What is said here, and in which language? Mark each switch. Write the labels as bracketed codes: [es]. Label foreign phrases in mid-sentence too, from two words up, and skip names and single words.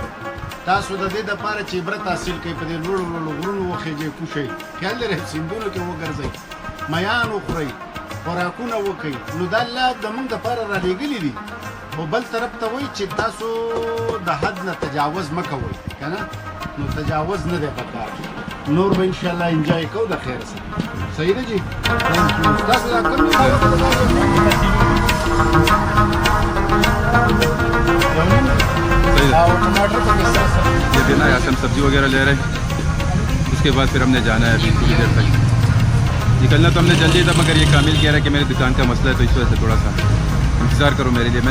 [ps] تاسو د دې دپاره چې عبرت حاصل کړئ، په دې لوړو لوړو غرونو وخیږئ، کوشئ، خیال لرئ سیندونو کې وګرځئ، میان وخورئ، خوراکونه وکئ. نو دا الله زموږ دپاره رالیږلي دي. خو بل طرف ته وایي چې تاسو د حد نه تجاوز مه کوئ، که نه نو تجاوز نه دی پکار. نور به انشاءالله انجوای کوو د خیر سره. صحیح ده جی؟ تاسو دا کوم [ur] یہ دینا ہے، ہم سبزی وغیرہ لے رہے ہیں. اس کے بعد پھر ہم نے جانا ہے ابھی تھوڑی دیر تک۔ نکلنا تو ہم نے جلدی تھا، مگر یہ کامل کہہ رہا ہے کہ میری دکان کا مسئلہ ہے، تو اس وجہ سے تھوڑا سا انتظار کرو میرے لیے.